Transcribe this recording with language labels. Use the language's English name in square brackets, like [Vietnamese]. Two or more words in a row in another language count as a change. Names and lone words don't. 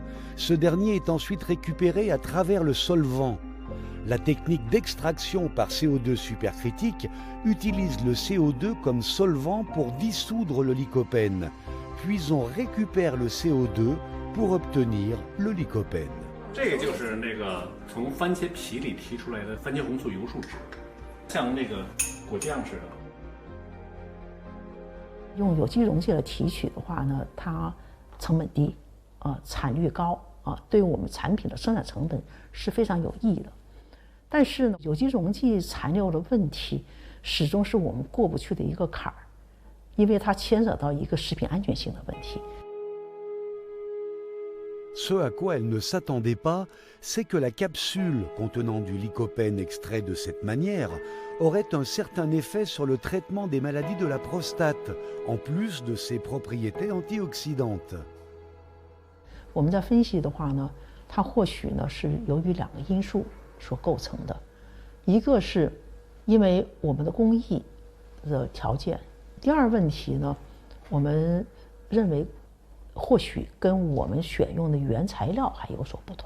[French] Ce dernier est ensuite récupéré à travers le solvant. La technique d'extraction par CO2 supercritique utilise le CO2 comme solvant pour dissoudre le lycopène, puis on récupère le CO2 pour obtenir le lycopène. [Chinese] 这个就是那个从番茄皮里提出来的番茄红素油树脂，像那个果酱似的。用有机溶剂来提取的话呢，它成本低，产率高，对于我们产品的生产成本是非常有益的。但是呢，有机溶剂残留的问题始终是我们过不去的一个坎儿，因为它牵扯到一个食品安全性的问题。 [French] Ce à quoi elle ne s'attendait pas, c'est que la capsule contenant du lycopène extrait de cette manière aurait un certain effet sur le traitement des maladies de la prostate, en plus de ses propriétés antioxydantes. [Chinese] 我们在分析的话呢，它或许呢是由于2个因素所构成的，一个是因为我们的工艺的条件，第二问题呢，我们认为或许跟我们选用的原材料还有所不同。